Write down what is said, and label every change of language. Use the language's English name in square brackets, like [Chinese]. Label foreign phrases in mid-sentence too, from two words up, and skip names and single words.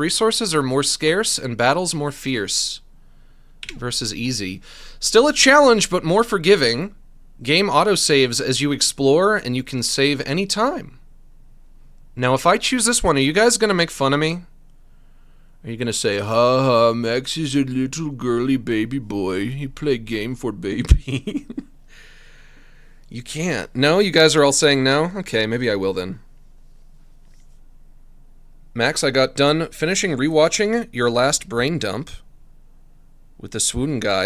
[English] Resources are more scarce and battles more fierce. Versus easy. Still a challenge, but more forgiving. Game autosaves as you explore, and you can save any time. Now, if I choose this one, are you guys going to make fun of me? Are you going to say, ha ha, Max is a little girly baby boy. He play game for baby. You can't. No? You guys are all saying no? Okay, maybe I will then. Max, I got done finishing rewatching your last brain dump with the swoon guy.